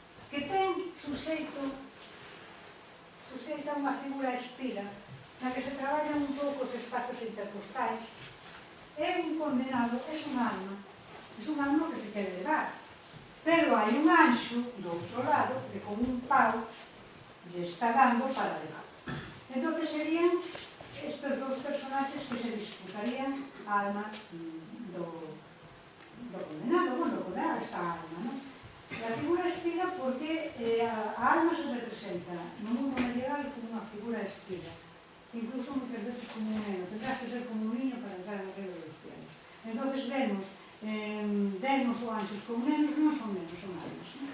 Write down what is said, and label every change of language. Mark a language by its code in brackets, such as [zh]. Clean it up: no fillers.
[gl] Que ten suxeito a unha figura espira, na que se traballan un pouco os espazos interpostais. É un condenado, é un alma que se quere levar. Pero hai un anxo do outro lado que con un pau lle está dando para levar. Entón serían estes dous personaxes que se disputarían a alma do condenado. Bueno, o condenado está a alma, non? A figura espira porque a alma se representa no mundo medieval como unha figura espira. Incluso moitas veces como un neno. [es] Tendrás que ser como un niño para entrar en aquello dos pianos. [gl] Entón vemos demos ou anxos como nenos, non son nenos, son almas.